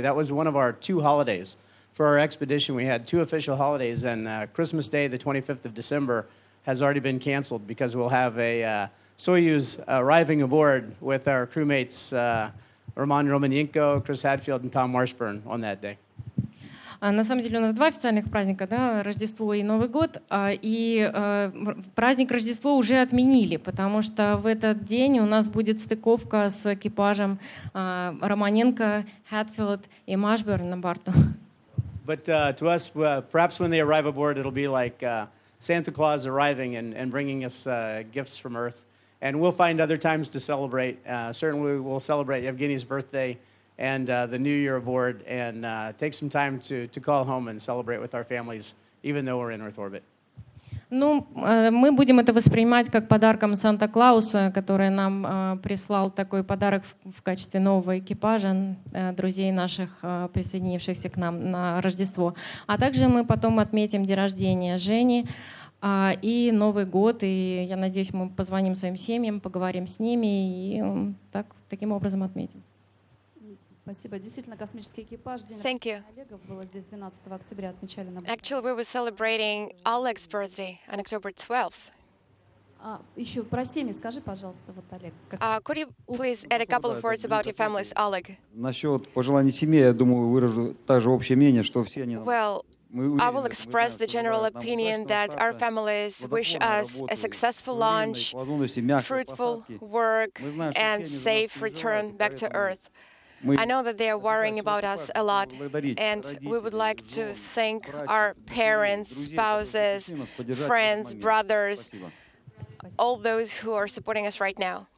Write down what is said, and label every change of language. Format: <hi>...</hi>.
<en>That was one of our 2 holidays. For our expedition, we had 2 official holidays, and Christmas Day, the 25th of December, has already been canceled because we'll have a Soyuz arriving aboard with our crewmates Roman Romanenko, Chris Hadfield, and Tom Marshburn on that day.</en> <ru>На самом деле у нас 2 официальных праздника, да, Рождество и Новый год, и праздник Рождества уже отменили, потому что в этот день у нас будет стыковка с экипажем Романенко, Хэтфилд и Машберн на борту.</ru> <en>But to us, perhaps when they arrive aboard, it'll be like Santa Claus arriving and bringing us gifts from Earth. And we'll find other times to celebrate. Certainly, we'll celebrate Evgeny's birthday and the New Year aboard, and take some time to call home and celebrate with our families, even though we're in Earth orbit.</en> <ru>Ну, мы будем это воспринимать как подарком Санта-Клауса, который нам прислал такой подарок в качестве нового экипажа, друзей наших, присоединившихся к нам на Рождество. А также мы потом отметим день рождения Жени и Новый год, и я надеюсь, мы позвоним своим семьям, поговорим с ними и таким образом отметим. Спасибо. Действительно, космический экипаж. День рождения Олега было здесь 12 октября, отмечали на борту.</ru> <en>Actually, we were celebrating Oleg's birthday on October 12th.</en> <ru>Еще про семьи скажи, пожалуйста, вот Олег.</ru> <en>Could you please add a couple of words about your families, Oleg?</en> <ru>Насчет пожеланий семьи, я думаю, выражу также общее мнение, что все они...</ru> <en>Well, I will express the general opinion that our families wish us a successful launch, fruitful work, and safe return back to Earth. I know that they are worrying about us a lot, and we would like to thank our parents, spouses, friends, brothers, all those who are supporting us right now.</en>